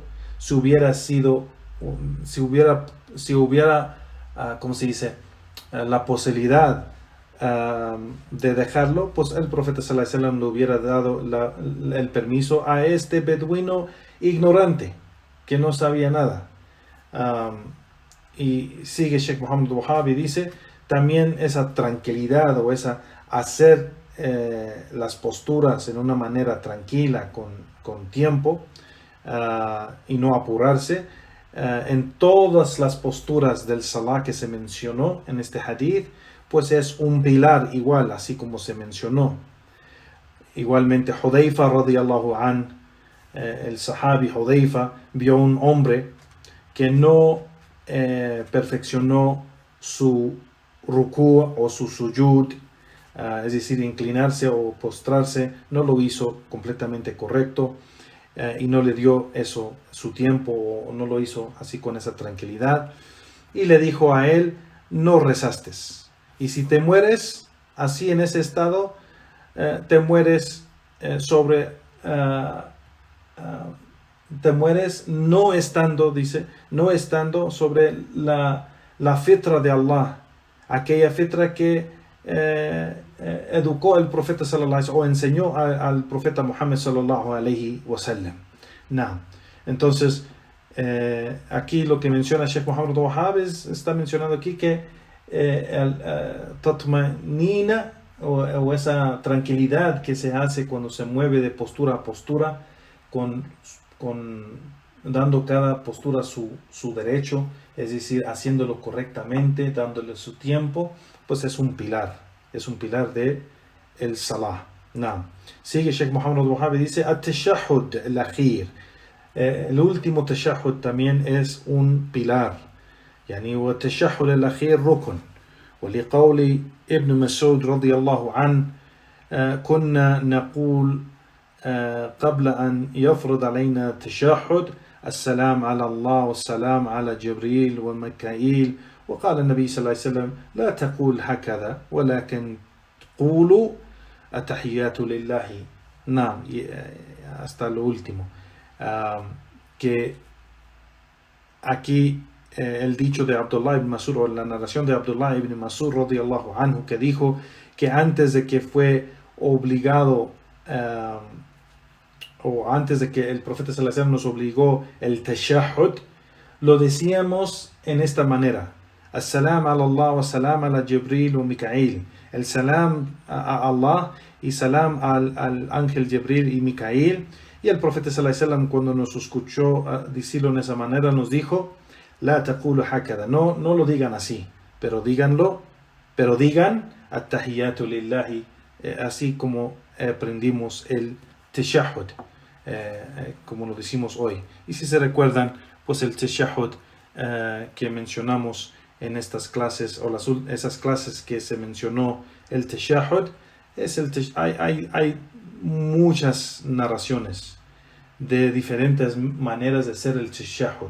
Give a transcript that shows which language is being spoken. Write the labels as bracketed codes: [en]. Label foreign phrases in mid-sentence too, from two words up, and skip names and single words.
[es] Si hubiera ¿cómo se dice? La posibilidad de dejarlo, pues el profeta [ar] صلى الله عليه وسلم [es] le hubiera dado el permiso a este beduino ignorante que no sabía nada. Y sigue Sheikh Muhammad Wahhab y dice también esa tranquilidad o esa hacer las posturas en una manera tranquila, con tiempo, y no apurarse. En todas las posturas del salah que se mencionó en este hadith, pues es un pilar igual, así como se mencionó. Igualmente Hudayfa [ar] رضي الله عن, [es] el sahabi Hudayfa, vio un hombre que no perfeccionó su rukú o su sujud, es decir, inclinarse o postrarse, no lo hizo completamente correcto, y no le dio eso su tiempo, o no lo hizo así con esa tranquilidad, y le dijo a él: no rezaste, y si te mueres así en ese estado, te mueres te mueres no estando, dice, no estando sobre la fitra de Allah, aquella fitra que educó el profeta [ar] صلى الله عليه وسلم, [es] o enseñó al profeta Muhammad [ar] صلى الله عليه وسلم. [es] Entonces, aquí lo que menciona Sheikh Muhammad Wahhab está mencionando aquí que tatmanina, o esa tranquilidad que se hace cuando se mueve de postura a postura, dando cada postura su derecho, es decir, haciéndolo correctamente, dándole su tiempo, pues es un pilar de el salah. Sigue Sheikh Muhammad Wahhab y dice: [ar] التشهد الأخير, [es] el último tashahhud también es un pilar. [ar] يعني والتشهد الأخير ركن. ولقول ابن مسعود رضي الله عنه كنا نقول قبل أن يفرض علينا التشهد: السلام على الله والسلام على جبريل وميكائيل. وقال النبي صلى الله عليه وسلم: لا تقول هكذا ولكن قولوا التحيات لله. [es] Hasta lo último. Que aquí el dicho de Abdullah ibn Mas'ud, o la narración de Abdullah ibn Mas'ud [ar] رضي الله عنه, [es] que dijo que antes de que fue obligado, o antes de que el profeta [ar] صلى الله عليه وسلم [es] nos obligó el tashahhud, lo decíamos en esta manera: [ar] السلام على الله وسلام على جبريل وميكائيل. [es] El salam a Allah y salam al ángel Jibril y Mikail. Y el profeta [ar] صلى الله عليه وسلم, [es] cuando nos escuchó decirlo en esa manera, nos dijo: [ar] لا تقولوا هكذا, [es] no lo digan así, pero digan [ar] التحيات لله, [es] así como aprendimos el tashahhud, como lo decimos hoy. Y si se recuerdan, pues el tashahhud que mencionamos en estas clases, o esas clases que se mencionó el tashahhud, hay muchas narraciones de diferentes maneras de hacer el tashahhud.